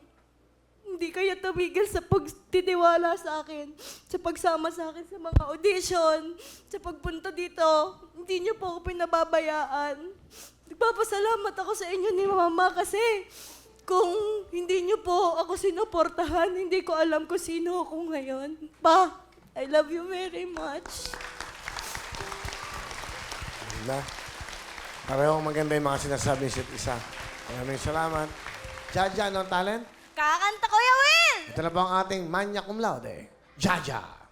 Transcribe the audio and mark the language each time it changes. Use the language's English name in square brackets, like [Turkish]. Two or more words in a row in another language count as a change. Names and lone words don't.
[Filipino] Hindi kayo tumigil sa pagtitiwala sa akin, sa pagsama sa akin sa mga audition, sa pagpunta dito. Hindi niyo po ako pinababayaan. Nagpapasalamat ako sa inyo ni Mama kasi kung hindi niyo po ako sinuportahan, hindi ko alam kung sino ako ngayon. Pa, [English] I love you very much. [Filipino] Diba? Parehong maganda yung mga sinasabi sa isa. Maraming salamat. Jaja, anong talent? Kakanta, Kuya Will! Ito na po ang ating [Latin] magna cum laude. [Filipino] Jaja.